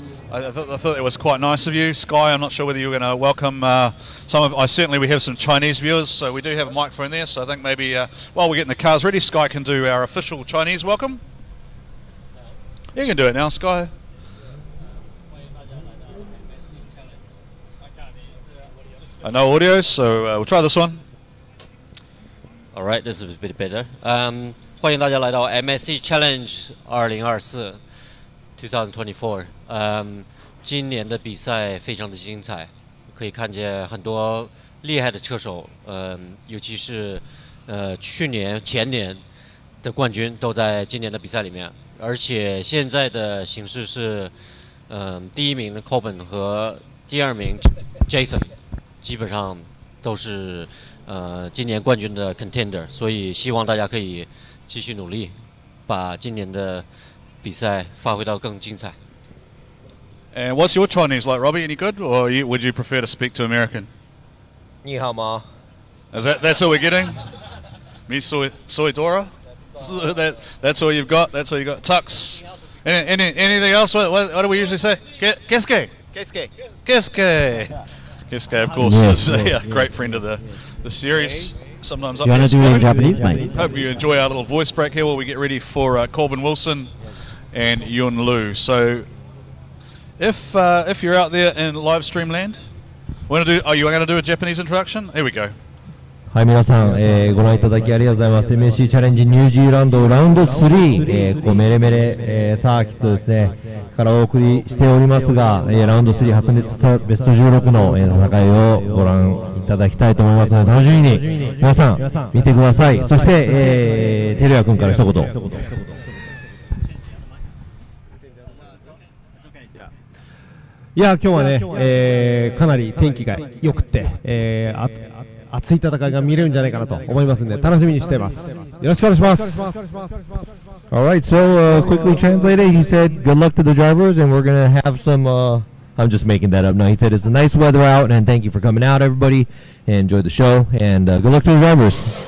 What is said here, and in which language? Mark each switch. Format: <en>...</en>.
<en>I thought that was quite nice of you. Sky, I'm not sure whether you're going to welcome we have some Chinese viewers, so we do have a microphone there, so I think maybe while we're getting the cars ready, Sky can do our official Chinese welcome. You can do it now, Sky. No audio, so we'll try this one. Alright, this is a bit better.</en> <zh>欢迎大家来到 MSC Challenge 2024 2024。今年的比赛非常的精彩，可以看见很多厉害的车手，尤其是去年、前年的冠军都在今年的比赛里面。而且现在的形势是，第一名的 Coben 和第二名 Jason 基本上都是今年冠军的 contender， 所以希望大家可以继续努力，把今年的比赛发挥到更精彩。</zh> <en>And what's your Chinese like, Robbie? Any good, or would you prefer to speak to American?</en> <zh>你好吗?</zh> <en>That's all we're getting? Me soy Dora? That's all you've got? That's all you got? Tux? Anything else? What do we usually say? Keske? Keske, of course, is a great friend of the series. Sometimes up you want to do it in Japanese, mate? Hope you enjoy our little voice break here while we get ready for Corbin Wilson and Yun Lu. So, if you're out there in live stream land, you going to do a Japanese introduction? Here we go.</en> <ja>はい、皆さん、ご覧いただきありがとうございます。MSC チャレンジニュージーランドラウンド3、ここメレメレ、サーキットですね、からお送りしておりますが、ラウンド3白熱ベスト16の、戦いをご覧いただきたいと思いますので、楽しみに皆さん見てください。そして、テルヤ君から一言。いや、今日はね、かなり天気が良くて、熱い戦いが見れるんじゃないかなと思いますので楽しみにしています。よろしくお願いします。</ja> <en>Alright, so quickly translated, he said good luck to the drivers and we're going to have some, I'm just making that up now. He said it's a nice weather out and thank you for coming out everybody and enjoy the show and good luck to the drivers.</en>